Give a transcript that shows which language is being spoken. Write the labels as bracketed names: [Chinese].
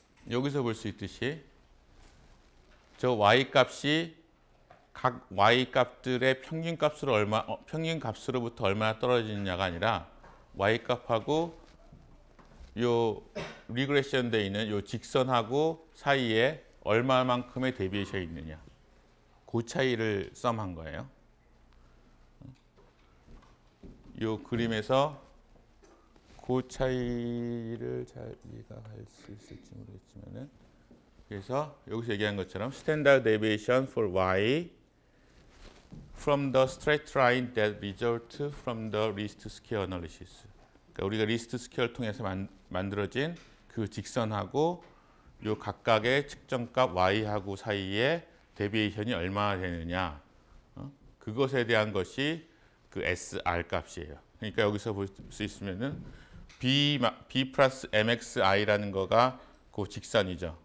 [Korean] 여기서 볼 수 있듯이 저 y 값이 각 y 값들의 평균 값으로부터 얼마나 떨어지느냐가 아니라 y 값하고 요 리그레션 돼 있는 요 직선하고 사이에 얼마만큼의 데비에이션이 있느냐, 그 차이를 썸한 거예요. 요 그림에서 그 차이를 잘 이해가 할 수 있을지 모르겠지만은, 그래서 여기서 얘기한 것처럼 [English] standard deviation for y from the straight line that result from the least square analysis. [Korean] 그러니까 우리가 리스트 스퀘어를 통해서 만들어진 그 직선하고 요 각각의 측정값 y하고 사이에 데비에이션이 얼마나 되느냐, 그것에 대한 것이 그 SR 값이에요. 그러니까 여기서 볼 수 있으면은 b 플러스 mxi라는 거가 그 직선이죠.